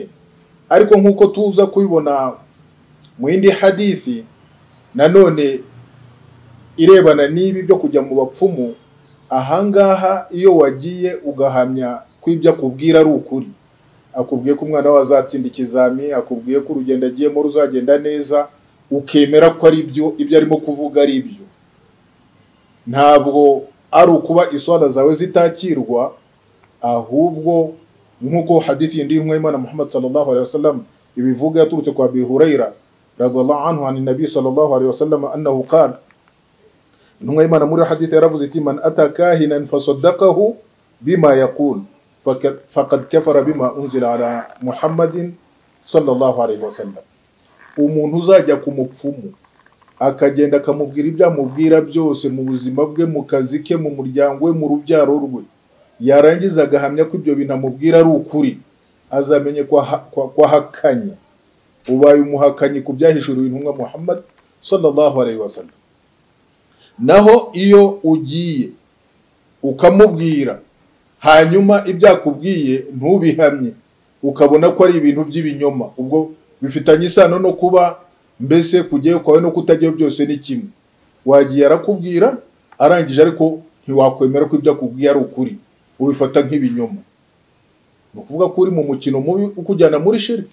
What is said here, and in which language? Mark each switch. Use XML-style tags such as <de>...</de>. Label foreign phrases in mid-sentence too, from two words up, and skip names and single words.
<rw>Ariko nk'uko tuza kubibona mu yindi hadithi nanone irebana n'ibi byo kujya mu bapfumu, ahangaha iyo wagiye ugahamya ko ibyo akubwira ari ukuri, akubwiye ko umwana we azatsinda ikizami, akubwiye ko urugendo agiyemo ruzagenda neza, ukemera ko ari ibyo arimo kuvuga ari ibyo, ntabwo ari ukuba iswala zawe zitakirwa, ahubwo nk'uko hadithi y'intumwa y'Imana Muhammad</rw> <ar>صلى الله عليه وسلم</ar> <rw>ibivuga yaturutse kwa Abi Huraira</rw> <ar>رضي الله عنه عن النبي صلى الله عليه وسلم أنه قال,</ar> <rw>intumwa y'Imana muri hadithi yaravuze iti:</rw> <ar>من أتى كاهنا فصدقه بما يقول فقد كفر بما أنزل على محمد صلى الله عليه وسلم.</ar> <rw>Umuntu uzajya ku mupfumu akagenda akamubwira ibyamubwira byose mu buzima bwe, mu kazi ke, mu muryango we, mu rubyaro rwe, yarangiza agahamya ko ibyo bintu amubwira ari ukuri, azamenye ko ahakanye, ubaye umuhakanyi ku byahishuriwe intumwa Muhammad</rw> <ar>صلى الله عليه وسلم.</ar> <rw>Naho iyo ugiye ukamubwira hanyuma ibyakubwiye ntubihamye, ukabona ko ari ibintu by'ibinyoma, ubwo bifitanye isano no kuba mbese kujyayo kwawe no kutajyayo byose ni kimwe. Wagiye arakubwira arangije ariko ntiwakwemera ko ibyo akubwiye ari ukuri, ubifata nk'ibinyoma, ni ukuvuga ko uri mu mukino mubi ukujyana muri shirki.</rw>